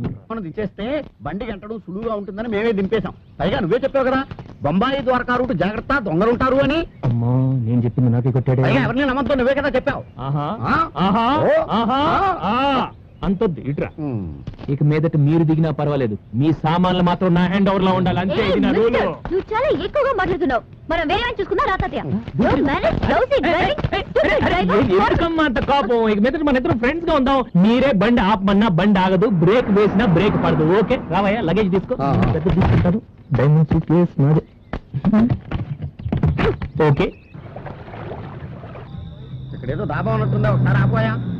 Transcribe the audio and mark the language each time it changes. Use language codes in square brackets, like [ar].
[te] మనం దించేస్తే బండి గంటడం సులువుగా ఉంటుందని మేమే దింపేశాం. పైగా నువ్వే చెప్పావు కదా, బొంబాయి ద్వారకా రూట్ జాగ్రత్త, దొంగలు ఉంటారు అని. అమ్మా, నేను చెప్పింది నాకే కొట్టాడు. పైగా ఎవరిని నమ్మద్దు, నువ్వే కదా చెప్పావు. ఆహా ఆ? ఆహా ఓ. ఆహా ఆ? అంతొద్దు, ఇట్రా. ఇక మీదట మీరు దిగినా పర్వాలేదు, మీ సామాన్లు మాత్రం నా హ్యాండ్ ఓవర్ లో ఉండాలి, అంతే. ఇది నా రూలు. నువ్వు చాలా ఎక్కువగా మాట్లాడుతున్నావు. మనం వేరే వాడిని చూసుకున్నా రా తాతయ్య. [en] Don't manage lousy driving, stupid driver. [te] ఎందుకమ్మా అంత కోపం? ఇక మీదట మన ఇద్దరు ఫ్రెండ్స్ గా ఉందాం. మీరే బండి ఆపమన్నా బండి ఆగదు, బ్రేక్ వేసినా బ్రేక్ పడదు. ఓకే రావయ్యా, లగేజ్ తీసుకో. పెద్ద తీసుకుంటాను. డైమండ్ సూట్ కేస్ నాదే. ఓకే. ఇక్కడేదో దాబా ఉన్నట్టుందా, ఒకసారి ఆపోయా.